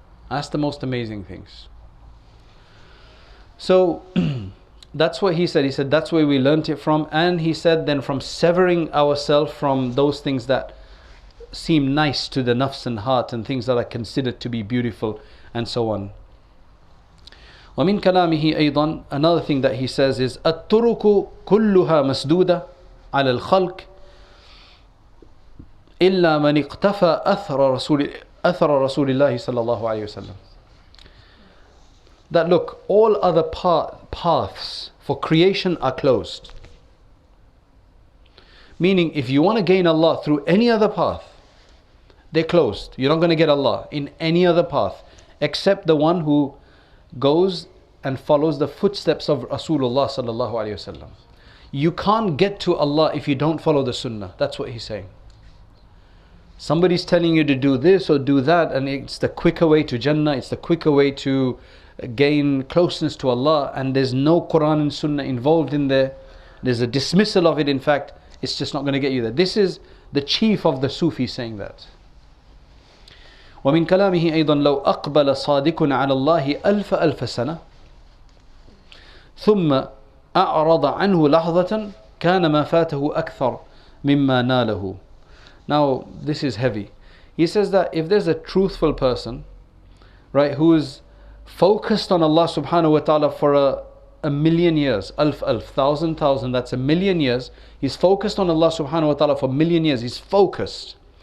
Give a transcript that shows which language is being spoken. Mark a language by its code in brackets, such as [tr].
[en] That's the most amazing things. So that's what he said. He said that's where we learnt it from. And he said then from severing ourselves from those things that seem nice to the nafs and heart, and things that are considered to be beautiful, and so on. [ar] ومن كلامه أيضا, [en] another thing that he says is [ar] الطرق كلها مسدودة على الخلق إلا من اقتفى أثر رسول الله صلى الله عليه وسلم. [en] That look, all other paths for creation are closed. Meaning, if you want to gain Allah through any other path, they're closed. You're not going to get Allah in any other path except the one who goes and follows the footsteps of Rasulullah sallallahu alaihi wasallam. You can't get to Allah if you don't follow the Sunnah. That's what he's saying. Somebody's telling you to do this or do that, and it's the quicker way to Jannah, it's the quicker way to gain closeness to Allah, and there's no Quran and Sunnah involved in there. There's a dismissal of it. In fact, it's just not going to get you there. This is the chief of the Sufis saying that. [ar] ومن كلامه أيضا لو أقبل صادق على الله ألف سنة ثم أعرض عنه لحظة كان ما فاته أكثر مما ناله. [en] Now this is heavy. He says that if there's a truthful person, right, who is focused on Allah subhanahu wa ta'ala for a million years, thousand, that's a million years. He's focused on Allah subhanahu wa ta'ala for a million years. He's focused.